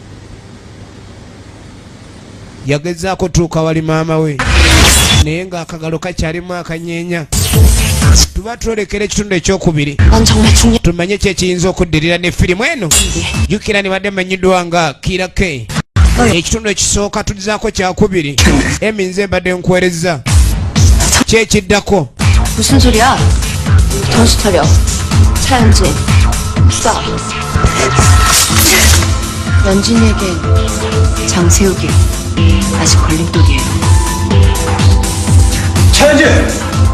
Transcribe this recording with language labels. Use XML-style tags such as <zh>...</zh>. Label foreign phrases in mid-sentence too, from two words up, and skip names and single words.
<lg>yagezaako tuuka wali maama we naye ng'akagalo kakyalimu akanyeenya. tuba twolekera ekitundu ekyokubiri tumanye kyekiyinza okuddirira ne firimu eno. jjukira nibadde manyiddwa nga Kira K. ekitundu ekisooka tulizaako kyakubiri emi nze mbadde nkuweereza kyekiddako.</lg> <ko>무슨 소리야? 정신 차려. 차연진, 쏴. 연진이에겐 장세욱이 아직 걸림돌이에요. 차연진!</ko>